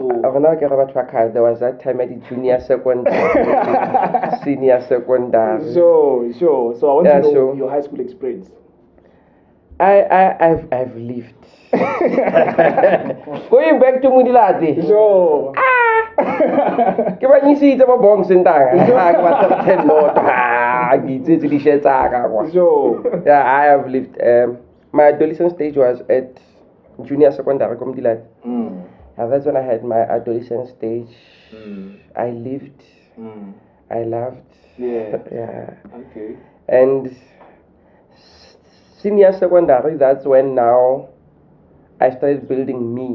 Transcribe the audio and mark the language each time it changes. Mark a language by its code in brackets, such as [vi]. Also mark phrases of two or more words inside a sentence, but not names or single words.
[en] there was that time at the junior secondary, senior secondary. So I want to know your high school experience. I've lived. Going back to Mudilati. So [tn] Ke ba nyisitse ba Bongz ntanga. Ke ba tsaka 10 lot. Ngitse di shetsa ka kwa. [en] So yeah, I have lived. My adolescent stage was at junior secondary Mudilati. That's when I had my adolescent stage. I lived. I loved. Yeah. Okay. And senior secondary, that's when now I started building me.